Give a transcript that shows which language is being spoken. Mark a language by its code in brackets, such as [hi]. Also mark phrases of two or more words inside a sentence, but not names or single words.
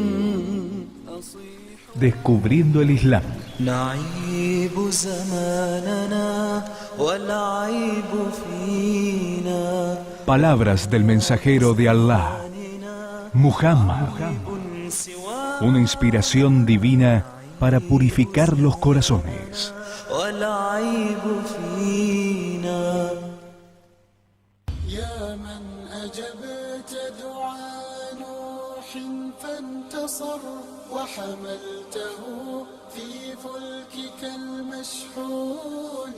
[es] Descubriendo el Islam. [ar] نعيب زماننا والعيب فينا [es] Palabras del mensajero de Allah, Muhammad. Una inspiración divina para purificar los corazones. [ar] والعيب فينا يا من أجبت دعاء نوح فانتصر وحملته في فلكك المشحون